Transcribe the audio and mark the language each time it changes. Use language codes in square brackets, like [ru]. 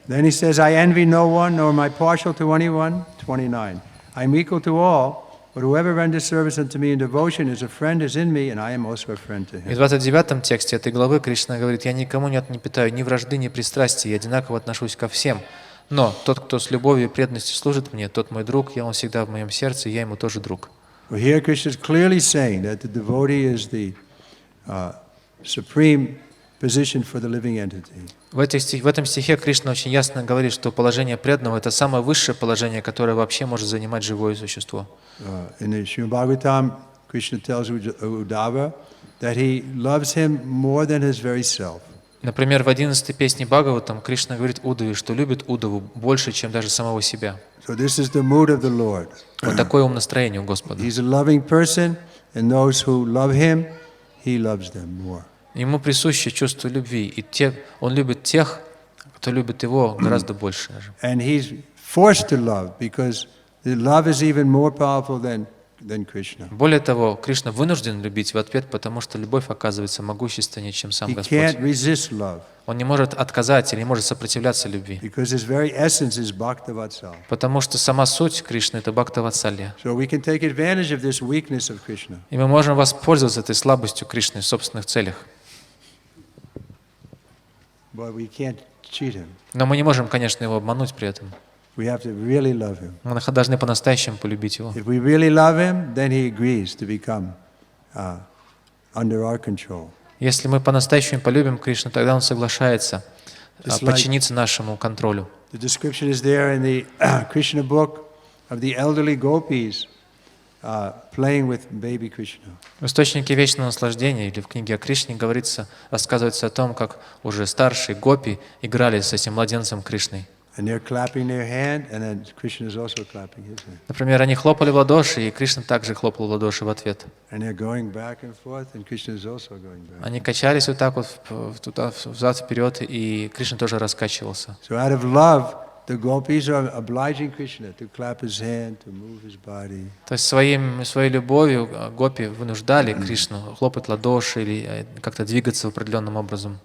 [en] Then he says, I envy no one, nor am I partial to anyone. 29. I am equal to all, but whoever renders service unto me in devotion is a friend is in me, and I am also a friend to him. [ru] И в 29 тексте этой главы Кришна говорит: «Я никому не питаю ни вражды, ни пристрастия, я одинаково отношусь ко всем. Но тот, кто с любовью и преданностью служит мне, тот мой друг, он всегда в моем сердце, и я ему тоже друг». [en] Well, here Krishna is clearly saying that the devotee is the supreme position for the living entity. [ru] В этом стихе Кришна очень ясно говорит, что положение преданного — это самое высшее положение, которое вообще может занимать живое существо. [en] In the Srimad Bhagavatam, Krishna tells Uddhava that he loves him more than his very self. [ru] Например, в 11-й песне Бхагаватам Кришна говорит Уддаве, что любит Уддаву больше, чем даже самого себя. [en] So this is the mood of the Lord. [ru] Вот такое умонастроение у Господа. [en] He's a loving person, and those who love him, he loves them more. [ru] Ему присуще чувство любви, и он любит тех, кто любит его, гораздо больше даже. [en] And he's forced to love because the love is even more powerful than Krishna. [ru] Более того, Кришна вынужден любить в ответ, потому что любовь оказывается могущественнее, чем сам [en] He [ru] Господь. [en] can't resist love [ru] Он не может отказать или не может сопротивляться любви, [en] because his very essence is Bhaktavatsalya. [ru] потому что сама суть Кришны — это Бхактаватсалья. [en] So we can take advantage of this weakness of Krishna. [ru] И мы можем воспользоваться этой слабостью Кришны в собственных целях. [en] But we can't cheat him. [ru] Но мы не можем, конечно, его обмануть при этом. [en] We have to really love him. [ru] Мы должны по-настоящему полюбить его. [en] If we really love him, then he agrees to become under our control. [ru] Если мы по-настоящему полюбим Кришну, тогда он соглашается подчиниться нашему контролю. [en] The description is there in the Krishna book of the elderly gopis playing with baby Krishna. [ru] В источнике вечного наслаждения или в книге о Кришне рассказывается о том, как уже старшие гопи играли с этим младенцем Кришной. [en] And they're clapping their hand, and then Krishna is also clapping his hand. [ru] Например, они хлопали в ладоши, и Кришна также хлопал в ладоши в ответ. [en] And they're going back and forth, and Krishna is also going back. [ru] Они качались вот так вот взад-вперед, и Кришна тоже раскачивался. [en] So out of love, the gopis are obliging Krishna to clap his hand, to move his body. [ru] То есть своей любовью гопи вынуждали Кришну хлопать в ладоши или как-то двигаться определенным образом.